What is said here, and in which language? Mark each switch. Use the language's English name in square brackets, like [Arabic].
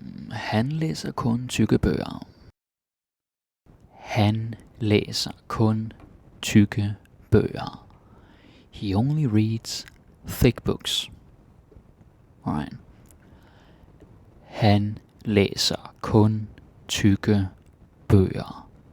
[Danish] Han læser kun tykke bøger. Han læser kun tykke bøger. [English] He only reads thick books. Alright. [Danish] Han læser kun tykke bøger.